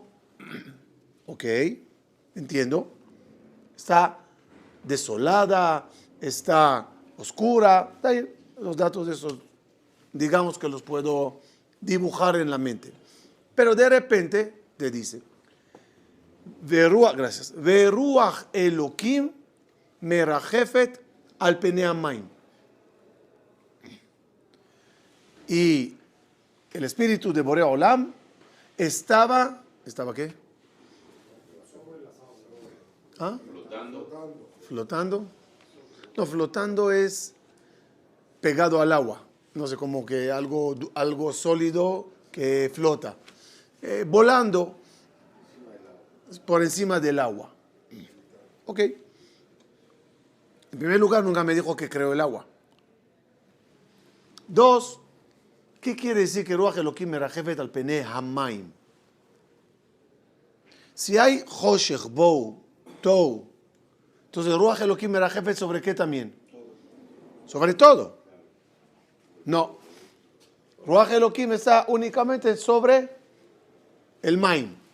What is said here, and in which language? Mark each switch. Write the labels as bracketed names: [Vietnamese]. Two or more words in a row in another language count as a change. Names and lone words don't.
[Spanish] Ok, entiendo. Está desolada, está oscura. Los datos de esos, digamos que los puedo dibujar en la mente. Pero de repente te dice, gracias, [Hebrew] ורוח אלוהים מרחפת על פני המים. [Spanish] Y el espíritu de [Hebrew] בורא עולם [Spanish] ¿estaba qué? ¿Ah? Flotando. No, flotando es pegado al agua. No sé, como que algo sólido que flota. Volando por encima del agua. Ok. En primer lugar, nunca me dijo que creó el agua. Dos, ¿qué quiere decir que [Hebrew] רוח אלוהים מרחפת על פני המים? [Spanish] Si hay [Hebrew] חושך, בוהו, תוהו, [Spanish] entonces [Hebrew] רוח אלוהים מרחפת [Spanish] ¿sobre qué también? Sobre todo. No. Ruach Elokim está únicamente sobre el Maim.